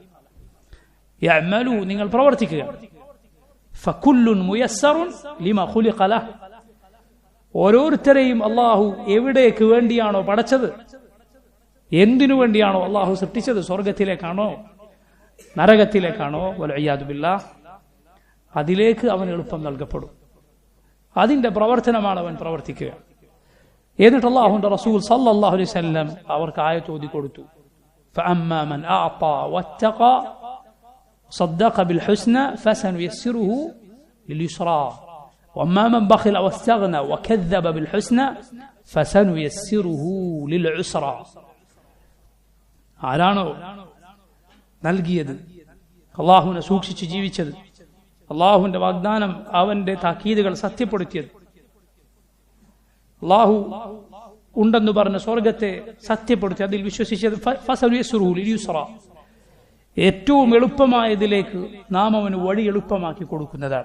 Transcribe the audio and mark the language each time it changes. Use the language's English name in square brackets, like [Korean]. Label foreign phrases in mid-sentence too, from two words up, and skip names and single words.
[Malayalam] യഅമലൂ, നിങ്ങൾ പ്രവർത്തിക്കുക, [Arabic] فكل ميسر لما خلق له, [Malayalam] ഓരോരുത്തരെയും അല്ലാഹു എവിടേക്ക് വേണ്ടിയാണോ പടച്ചത്, എന്തിനു വേണ്ടിയാണോ അല്ലാഹു സൃഷ്ടിച്ചത്, സ്വർഗത്തിലേക്കാണോ നരകത്തിലേക്കാണോ, [Arabic] والعياذ بالله, [Malayalam] അതിലേക്ക് അവന് എളുപ്പം നൽകപ്പെടും. അതിന്റെ പ്രവർത്തനമാണ് അവൻ പ്രവർത്തിക്കുക. എന്നിട്ട് അല്ലാഹുവിന്റെ റസൂൽ [Arabic] صلى الله عليه وسلم [Malayalam] അവർക്ക് ആയത്ത് ഓതി കൊടുത്തു. [Arabic] فأما من أعطى واتقى صدق بالحسنى فسنيسره لليسرى وأما من بخل واستغنى وكذب بالحسنى فسنيسره للعسرى. [Malayalam] ആരാണോ നൽകിയത്, അള്ളാഹുവിനെ സൂക്ഷിച്ച് ജീവിച്ചത്, അള്ളാഹുവിന്റെ വാഗ്ദാനം, അവന്റെ താക്കീതുകൾ സത്യപ്പെടുത്തിയത്, അള്ളാഹു ഉണ്ടെന്ന് പറഞ്ഞ സ്വർഗത്തെ സത്യപ്പെടുത്തി അതിൽ വിശ്വസിച്ചത്, [Arabic] فسنيسره لليسرى, [Malayalam] ഏറ്റവും എളുപ്പമായതിലേക്ക് നാം അവന് വഴി എളുപ്പമാക്കി കൊടുക്കുന്നതാണ്.